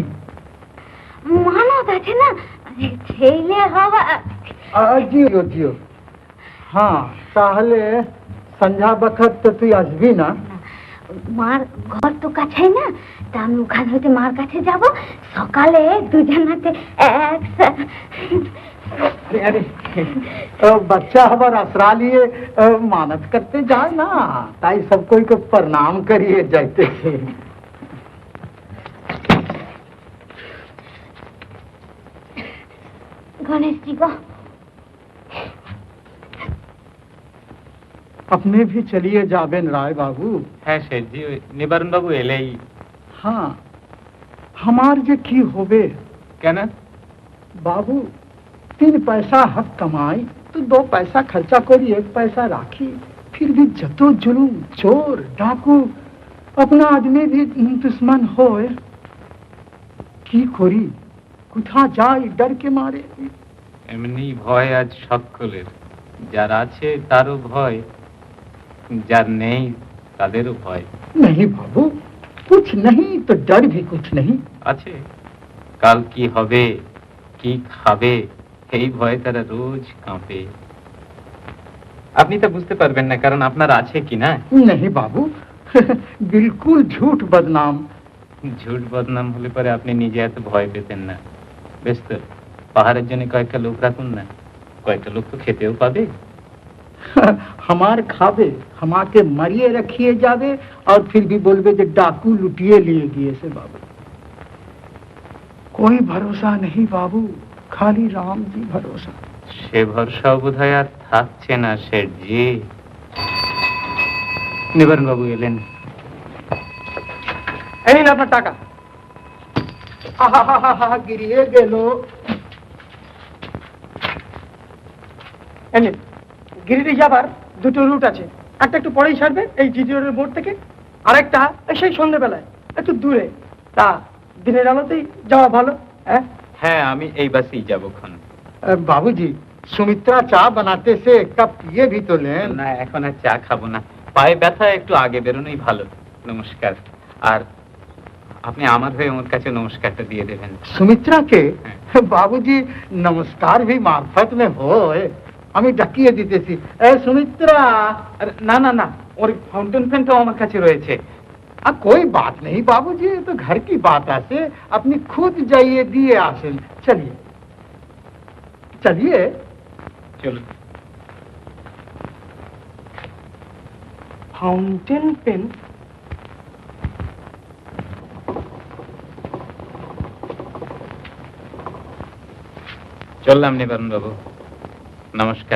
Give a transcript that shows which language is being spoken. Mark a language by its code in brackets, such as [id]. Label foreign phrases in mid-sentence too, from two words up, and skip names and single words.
[bn] মানত আছে না, ছেলে হওয়া। জিও জিও। হ্যাঁ, তাহলে সন্ধ্যা বখত তো তুই আসবি না? মার ঘর তো কাছেই না, তা আমি ওখান হইতে মার কাছে যাব, সকালে দুজনাতে [hi] अरे अरे बच्चा हमार असरा लिए मानत करते जाए ना, ताई सब कोई को प्रणाम करिए जाते से। गणेश जी को अपने भी चलिए जाबेन राय बाबू। [bn] হ্যাঁ শেঠজি, ওই নিবারণ বাবু এলেই। [hi] हाँ हमार जे की होबे [bn] কেন? [hi] बाबू, 3 पैसा हक कमाई तो 2 पैसा खर्चा करी, 1 पैसा राखी, फिर भी जतो जुलूम चोर डाकू अपना आदमी भी दुश्मन होए की करी, कुथा जाए डर के मारे। [bn] এমনি ভয় আজ সকলের, যার আছে তারও ভয়, যার নেই তাদেরও ভয় [hi] नहीं बाबू, कुछ नहीं तो डर भी कुछ नहीं। [bn] আছে। কাল কি হবে, কি খাবে, এই ভয়ে তারা রোজ কাঁপে। আপনি তা বুঝতে পারবেন না, কারণ আপনার আছে কি না। [hi] नहीं बाबू बिल्कुल झूठ बदनाम। [bn] ঝুট বদনাম হলে পরে আপনি নিজে এত ভয় পেতেন না। বেশ তো, পাহাড়ের জন্য কয়েকটা লোক রাখুন না, কয়েকটা লোক তো খেতেও পাবে। [hi] हमार खाबे हमा के मरिए रखिए जावे और फिर भी बोलबे जे डाकू लुटिए लिए गए से। बाबू कोई भरोसा नहीं बाबू, खाली राम जी भरोसा। [bn] সে ভরসাও বোধহয় আর থাকছে না শেঠজি। নিবারণ বাবু এলেন। এই নিন আপনার টাকা। [hi] आहा गिरिए गेलो। [bn] এই নিন, গিরিডি যাবার 2টো রুট আছে, একটা একটু পরেই ছাড়বে এই জিজি রোডের মোড় থেকে, আরেকটা সেই সন্ধ্যেবেলায় একটু দূরে। তা দিনের আলোতেই যাওয়া ভালো। হ্যাঁ হ্যাঁ, আমি এই বাসেই যাবক্ষণ। [hi] बाबूजी, सुमित्रा चा बनाते से 1 कप पिए भी तो लें। [bn] না, এখন আর চা খাবো না, পায়ে ব্যথা, একটু আগে বেরোনোই ভালো। নমস্কার। আর আপনি আমার হয়ে ওর কাছে নমস্কারটা দিয়ে দেবেন। [hi] सुमित्रा के बाबूजी नमस्कार भी मार्फत में होए, [bn] আমি ডাকিয়ে দিতেছি। এ সুমিত্রা। আরে না না না, ওর ফাউন্টেন পেনটাও আমার কাছে রয়েছে। [hi] कोई बात नहीं बाबूजी, ये तो घर की बात है, अपनी खुद जाइए दिए आसन। चलिए चलिए। [bn] চলুন। ফাউন্টেন পেন। চললাম নিবারণ বাবু, নমস্কার।